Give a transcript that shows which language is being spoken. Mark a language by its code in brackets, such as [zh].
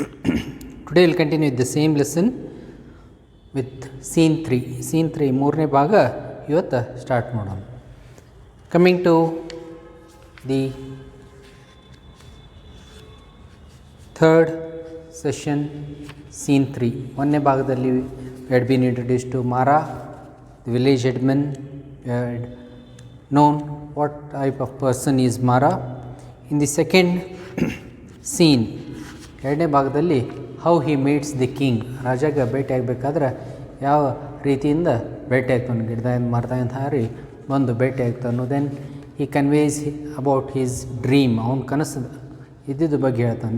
[en] Today we'll continue with the same lesson with scene 3. [kn] Scene 3 ಮೂರನೇ ಭಾಗ ಇವತ್ತು start ಮಾಡೋಣ. [en] Coming to the third session scene 3. [kn] ಒಂದನೇ ಭಾಗದಲ್ಲಿ [en] we had been introduced to Mara, the village headman. We had known what type of person is Mara. In the second scene, [kn] ಎರಡನೇ ಭಾಗದಲ್ಲಿ [en] how he meets the king, [kn] ರಾಜಾಗ ಭೇಟಿ ಆಗಬೇಕಾದ್ರೆ ಯಾವ ರೀತಿಯಿಂದ ಭೇಟಿ ಆಗ್ತಾನೆ, ಗಿಡದಿಂದ ಮರದಿಂದ ಹಾರಿ ಬಂದು ಭೇಟಿ ಆಗ್ತಾನು. [en] then he conveys about his dream, [kn] ಅವ್ನ ಕನಸು ಇದ್ದಿದ್ದು ಬಗ್ಗೆ ಹೇಳ್ತಾನೆ.